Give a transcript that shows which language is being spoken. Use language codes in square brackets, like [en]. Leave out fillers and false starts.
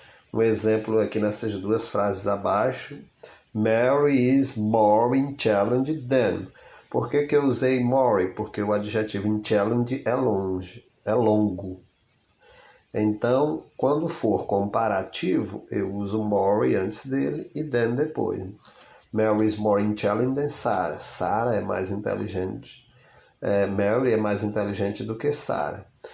[pt] Um exemplo aqui nessas duas frases abaixo. [en] Mary is more intelligent than. [pt] Por que eu usei more? Porque o adjetivo intelligent é longo. Então, quando for comparativo, eu uso more antes dele e than depois. [en] Mary is more intelligent than Sarah. [pt] Sarah é mais inteligente. Mary é mais inteligente do que Sarah.